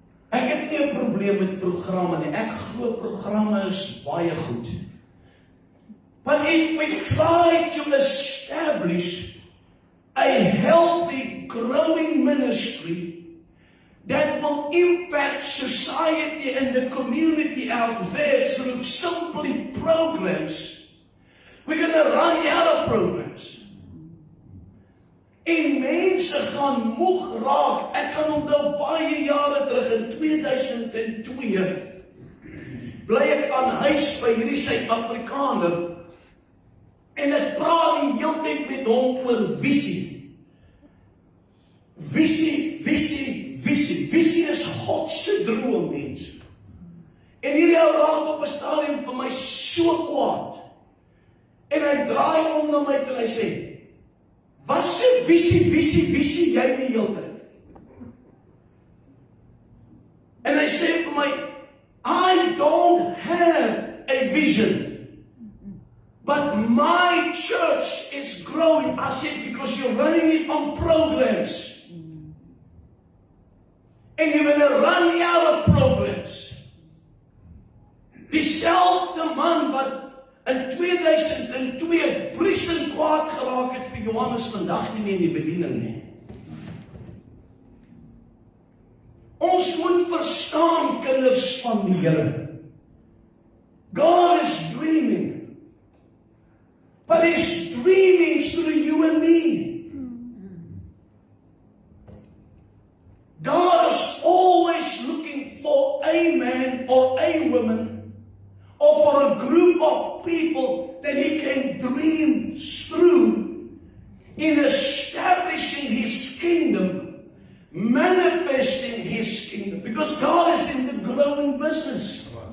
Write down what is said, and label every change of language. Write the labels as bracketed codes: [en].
[af] Ek het nie 'n probleem met programme nie. Ek glo programme is baie goed. [en] But if we try to establish a healthy, growing ministry that will impact society and the community out there through simply programs, we're going to run out of programs. [af] En mense gaan moeg raak. Ek kan onthou baie jare terug in 2002 bly ek aan huis by hierdie Suid-Afrikaner en ek praat die hele tyd met hom oor visie. Visie, visie, visie. Visie is God se droom, mense. En hierdie ou raak op 'n stadium vir my so kwaad. En hy draai om na my en hy sê, wat se visie jy die hele tyd? En hy sê vir my, [en] I don't have a vision, but my church is growing. I said, because you're running it on programs. And you're going to run out of programs. [af] Dieselfde man wat in 2002 briesend kwaad geraak het vir Johannes vandag nie meer in die bediening nie. Ons moet verstaan, kinders van die Here. [en] God is dreaming. But He's dreaming through you and me. God is always looking for a man or a woman or for a group of people that He can dream through in establishing His kingdom, manifesting His kingdom, because God is in the growing business.